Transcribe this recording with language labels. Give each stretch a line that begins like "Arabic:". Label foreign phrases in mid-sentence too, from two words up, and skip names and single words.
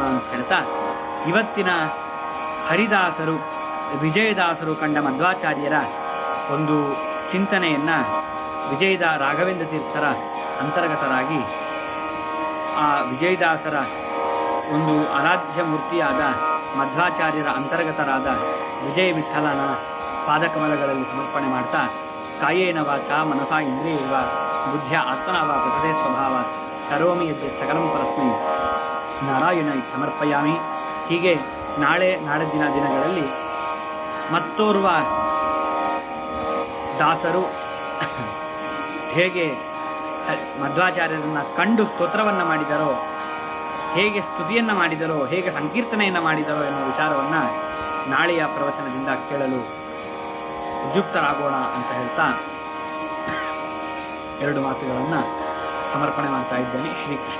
Kannada: ಅಂತ ಹೇಳ್ತಾ ಇವತ್ತಿನ ಹರಿದಾಸರು ವಿಜಯದಾಸರು ಕಂಡ ಮಧ್ವಾಚಾರ್ಯರ ಒಂದು ಚಿಂತನೆಯನ್ನು ರಾಘವೇಂದ್ರ ತೀರ್ಥರ ಅಂತರ್ಗತರಾಗಿ ಆ ವಿಜಯದಾಸರ ಒಂದು ಆರಾಧ್ಯ ಮೂರ್ತಿಯಾದ ಮಧ್ವಾಚಾರ್ಯರ ಅಂತರ್ಗತರಾದ ವಿಜಯ ವಿಠಲನ ಪಾದಕಮಲಗಳಲ್ಲಿ ಸಮರ್ಪಣೆ ಮಾಡ್ತಾ
Sanskrit: ಕಾಯೇನ ವಾಚ ಮನಸಾ ಇಂದ್ರಿಯೈವ ಬುದ್ಧ್ಯ ಆತ್ಮನಾವ ಪ್ರಕೃತಿ ಸ್ವಭಾವ ಕರೋಮಿ ಯದ್ಯ ಸಕಲಂ ಪರಸ್ಮೈ ನಾರಾಯಣ ಸಮರ್ಪಯಾಮಿ.
Kannada: ಹೀಗೆ ನಾಡಿನ ದಿನಗಳಲ್ಲಿ ಮತ್ತೋರ್ವ ದಾಸರು ಹೇಗೆ ಮಧ್ವಾಚಾರ್ಯರನ್ನು ಕಂಡು ಸ್ತೋತ್ರವನ್ನು ಮಾಡಿದರೋ, ಹೇಗೆ ಸ್ತುತಿಯನ್ನು ಮಾಡಿದರೋ, ಹೇಗೆ ಸಂಕೀರ್ತನೆಯನ್ನು ಮಾಡಿದರೋ ಎನ್ನುವ ವಿಚಾರವನ್ನು ನಾಳೆಯ ಪ್ರವಚನದಿಂದ ಕೇಳಲು ಉದ್ಯುಕ್ತರಾಗೋಣ ಅಂತ ಹೇಳ್ತಾ 2 ಮಾತುಗಳನ್ನು ಸಮರ್ಪಣೆ ಮಾಡ್ತಾ ಇದ್ದೇನೆ.